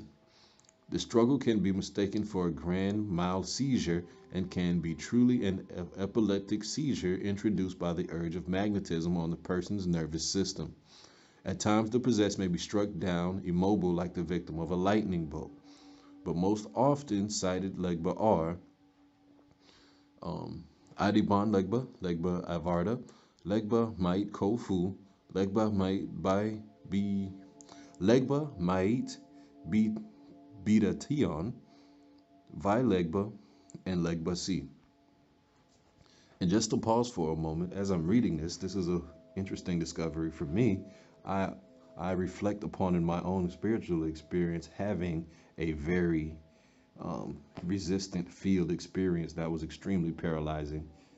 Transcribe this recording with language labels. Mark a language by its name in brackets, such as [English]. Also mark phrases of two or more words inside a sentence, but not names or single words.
[English] The struggle can be mistaken for a grand mild seizure and can be truly an epileptic seizure introduced by the urge of magnetism on the person's nervous system. At times, the possessed may be struck down, immobile like the victim of a lightning bolt. But most often cited Legba are Adiban Legba, Legba Avarda, Legba Mait Kofu, Legba Mait Bi Legba Mait Bidation, Vi Legba, and Legba C. And just to pause for a moment, as I'm reading this is an interesting discovery for me. I reflect upon in my own spiritual experience having a very resistant field experience that was extremely paralyzing.